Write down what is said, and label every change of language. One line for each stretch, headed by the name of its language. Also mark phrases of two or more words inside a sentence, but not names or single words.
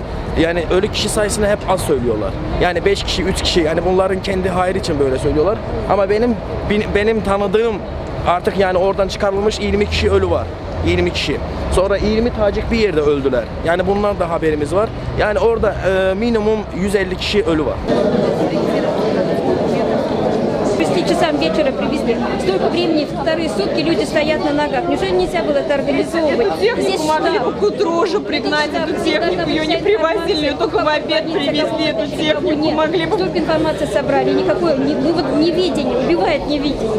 Turkish: Yani ölü kişi sayısını hep az söylüyorlar. Yani 5 kişi, 3 kişi, yani bunların kendi hayrı için böyle söylüyorlar. Ama benim tanıdığım artık yani oradan çıkarılmış 20 kişi ölü var. 20 kişi. Sonra 20 Tacik bir yerde öldüler. Yani bundan da haberimiz var. Yani orada minimum 150 kişi ölü var.
Russian: 6 часам вечера привезли. Столько времени, вторые сутки люди стоят на ногах. Неужели нельзя было это организовывать? Здесь могли бы к утру уже пригнать эту технику. Ее не привозили, ее только в обед привезли эту технику. Могли бы... Столько информации собрали, никакое, неведение, убивает неведение.